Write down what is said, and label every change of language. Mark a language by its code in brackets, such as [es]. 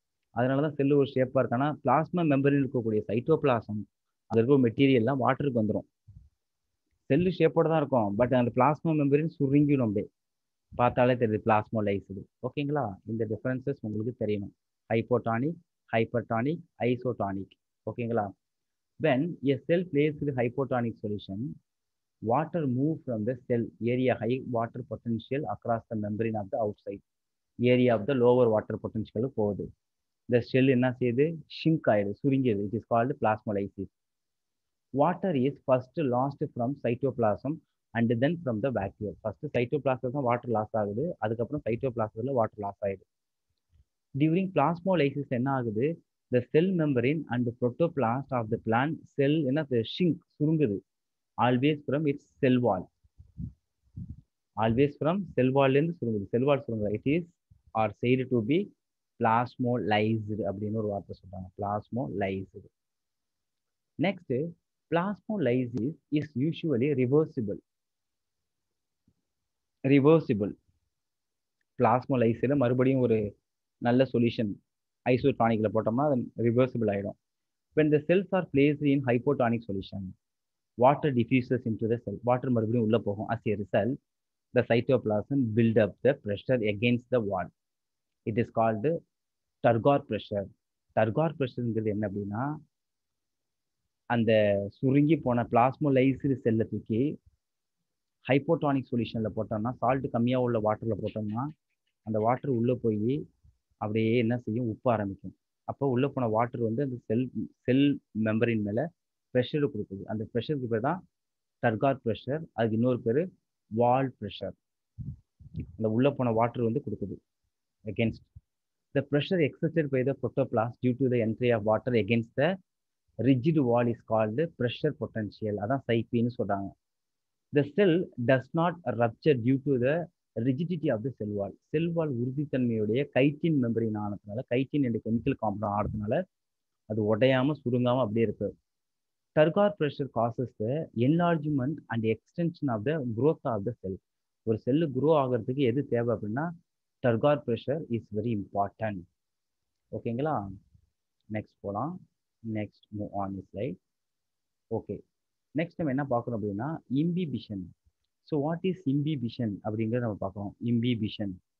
[ta] அதனால தான் செல்லு ஒரு ஷேப்பாக இருக்கு. ஆனால் பிளாஸ்மா மெம்பரின் இருக்கக்கூடிய சைட்டோபிளாசம் அது இருக்க மெட்டீரியல்லாம் வாட்டருக்கு வந்துடும். செல்லு ஷேப்போட தான் இருக்கும், பட் அந்த பிளாஸ்மா மெம்பரின் சுருங்கிடும். அப்படியே பார்த்தாலே தெரியுது பிளாஸ்மோலைஸ்டு. ஓகேங்களா? இந்த டிஃபரன்சஸ் உங்களுக்கு தெரியணும். Hypotonic, hypertonic, isotonic. ஓகேங்களா? [en] when a cell placed with hypotonic solution, water move from the cell area high water potential across the membrane of the outside area of the lower water potential [ta] போகுது. the cell என்ன செய்யுது? shrink ஆயிடுது, சுருங்கியது. [en] it is called plasmolysis. water is first lost from cytoplasm and then from the vacuole. [ta] first cytoplasm தான் water loss ஆகுது, அதுக்கப்புறம் cytoplasmல water loss ஆயிடுது. during plasmolysis என்ன ஆகுது? [en] the cell membrane and the protoplast of the plant cell [ta] என்ன [en] shrink, [ta] சுருங்குது. [en] always from its cell wall. always from cell wall [ta] இருந்து சுருங்குது. [en] cell wall [ta] சுருங்குது. [en] it is or said to be plasmolyzed [ta] அப்படின்னு ஒரு வார்த்தை சொல்றாங்க. [en] plasmolyzed. next, plasmolysis is usually reversible. reversible. [ta] plasmolysis மறுபடியும் ஒரு நல்ல solution ஐசோடானிக்ல போட்டோம்னா அது ரிவர்சிபிள் ஆயிடும். [en] when the cells are placed in hypotonic solution, water diffuses into the cell. [ta] water மறுபடியும் உள்ள போகும். [en] as a result, the cytoplasm build up the pressure against the wall. it is called turgor pressure. [ta] turgor pressureங்கிறது என்ன அப்படின்னா, அந்த சுருங்கி போன பிளாஸ்மோலைஸ்டு செல்லை தூக்கி ஹைப்போடானிக் சொல்யூஷனில் போட்டோம்னா, சால்ட் கம்மியாக உள்ள வாட்டரில் போட்டோம்னா அந்த வாட்டர் உள்ளே போய் அப்படியே என்ன செய்யும்? உப்ப ஆரம்பிக்கும். அப்போ உள்ளே போன வாட்டர் வந்து அந்த செல் மெம்பரின் மேலே ப்ரெஷர் கொடுக்குது. அந்த ப்ரெஷருக்கு பேர் தான் டர்கார் ப்ரெஷர். அதுக்கு இன்னொரு பேர் வால் ப்ரெஷர். அந்த உள்ளே போன வாட்டர் வந்து கொடுக்குது [en] against the pressure exerted by the protoplast due to the entry of water against the rigid wall is called pressure potential. [ta] அதான் சைப்பின்னு சொல்றாங்க. [en] the cell does not rupture due to the rigidity of the cell wall. [ta] Sell wall உறுதித்தன்மையுடைய chitin மெம்பரின் ஆனதுனால, chitin என்ற chemical compound ஆனதுனால அது உடையாம சுருங்காம அப்படியே இருக்கு. [en] turgor pressure causes the enlargement and extension of the growth of the cell. [ta] ஒரு cell grow ஆகிறதுக்கு எது தேவை அப்படின்னா [en] turgor pressure is very important. [ta] ஓகேங்களா? நெக்ஸ்ட் போகலாம். Next move on slide. Okay, next நம்ம என்ன பார்க்கணும் அப்படின்னா imbibition. So what is imbibition அப்படிங்கிறத நம்ம பார்க்கணும். இம்பிபிஷன்.